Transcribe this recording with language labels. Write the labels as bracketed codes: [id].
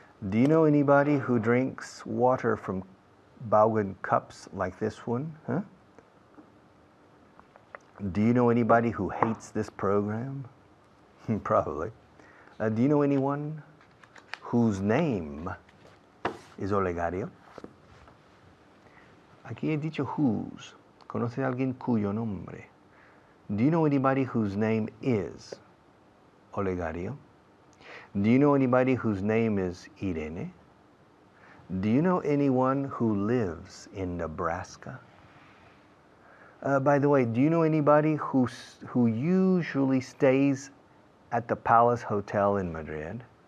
[en] Do you know anybody who drinks water from Baugan cups like this one? Huh? Do you know anybody who hates this program? Probably. Do you know anyone whose name is Olegario? [es] Aquí he dicho whose. ¿Conoce a alguien cuyo nombre? [en] Do you know anybody whose name is Olegario? Do you know anybody whose name is Irene? Do you know anyone who lives in Nebraska? By the way, do you know anybody who usually stays at the Palace Hotel in Madrid?